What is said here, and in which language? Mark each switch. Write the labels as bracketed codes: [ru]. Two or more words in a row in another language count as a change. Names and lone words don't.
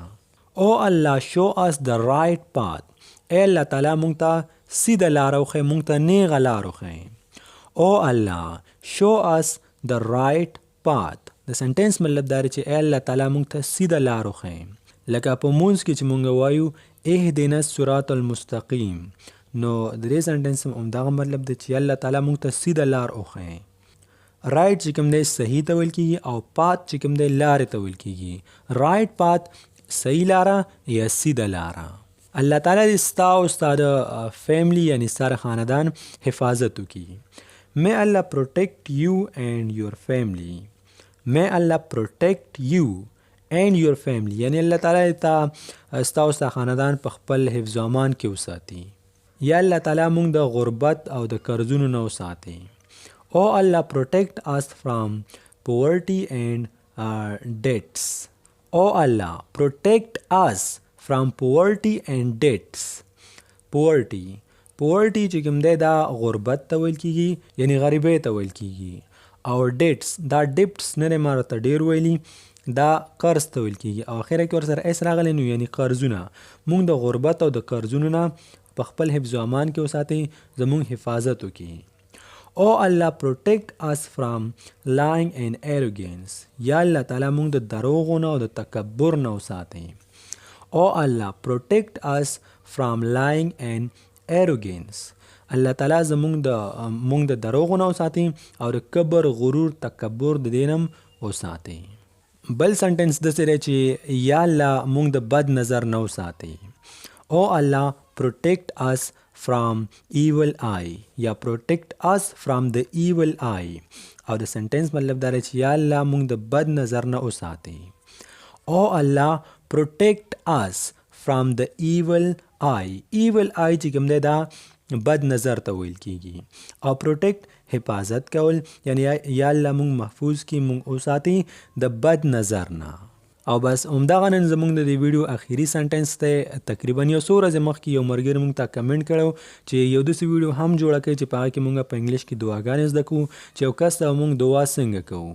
[en] او الله show us the right path. [ps] ای الله تعالی مونږ ته سیده لاره وښیه، مونږ ته نیغه لاره وښیه. [en] او الله show us the right path. [ps] د سنټنس مطلب دا دی چې ای الله تعالی مونږ ته سیده لاره وښیه. لکه په مونځ کې چې مونږ وایو اهدنا الصراط المستقیم، نو د دې سنټنس هم همدغه مطلب دی چې الله تعالی مونږ ته سیده لار وښیه. رایټ چې کوم دی صحیح ته ویل کېږي، او پات چې کوم دی لارې ته ویل کېږي. [en] right path [ps] صحیح لاره یا سیده لاره. الله تعالی دې ستا او ستا د فیملی یعنی ستا خاندان حفاظت وکړي. [en] May Allah protect you and your family. May Allah protect you and your family. [ps] یعنی الله تعالی ته ستا او ستا خاندان په خپل حفظ و امان کې وساتي. یا الله تعالی موږ د غربت او د قرضونو نه وساتي. [en] او الله protect us from poverty and debts. او الله protect us from poverty and debts. [ps] poverty چې کوم دی دا غربت ته ویل کېږي، یعنی غریبۍ ته ویل کېږي. او debts دا debts نه دی ما راته ډېر ویلي، دا قرض ته ویل کېږي، او اخره کې ورسره اس راغلی، نو یعنی قرضونه. موږ د غربت او د قرضونو نه په خپل حفظ و امان کې وساتئ، زموږ حفاظت وکړي. [en] او الله protect us from lying and arrogance. [ps] یا الله تعالی موږ د دروغو نه او د تکبر نه وساتئ. [en] او الله protect us from lying and arrogance. [ps] الله تعالی موږ د دروغو نه وساتئ او د کبر غرور تکبر د دې نه وساتئ. بل سنټنس داسې دی چې یا الله موږ د بد نظر نه وساتئ. [en] او الله protect us from evil eye یا protect us from the evil eye. [ps] او د سنټنس مطلب دا دی چې یا الله موږ د بد نظر نه وساتئ. [en] او الله protect us from the evil eye. evil eye [ps] چې کوم دی دا بد نظر ته ویل کیږي. او پروټیکټ حفاظت کول یعنی یا الله مونږ محفوظ کی مونږ اوساتي د بد نظر نه. او بس همدغه نن زمونږ د دې ویډیو اخیری سنټنس ته تقریبا یو څو ورځې مخکې یو ملګري مونږ ته کمنټ کړو چې یو داسې ویډیو هم جوړه کړئ چې په هغه کې مونږ په انګلیش کې دعاګانې زده کوو چې یو کس ته مونږ دعا څنګه کوو.